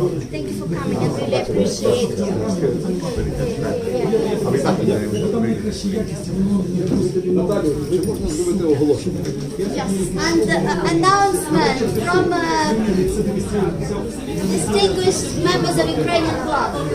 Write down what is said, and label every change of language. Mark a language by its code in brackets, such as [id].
[en] Thank you for coming, I really appreciate it. [uk] Наталю, чи можна зробити оголошення? [en] Yes, and announcement from distinguished members of Ukrainian Club.